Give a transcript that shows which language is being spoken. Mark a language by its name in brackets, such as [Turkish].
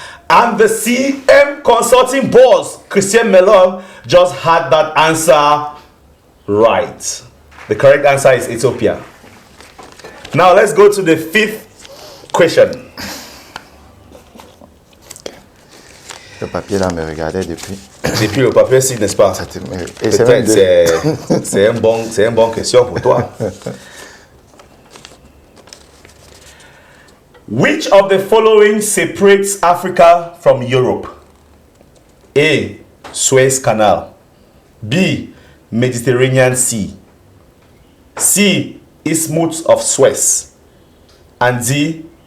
[English] And the CM Consulting boss, Christian Melon, just had that answer right. The correct answer is Ethiopia. Now let's go to the fifth question. [French] Le papier là me regardait depuis. Depuis le papier, si, n'est-ce pas? Et Peut-être c'est une bonne question pour toi. [English] Which of the following separates Africa from Europe? A. Suez Canal. B. Mediterranean Sea. C. Isthmus of Suez. And D.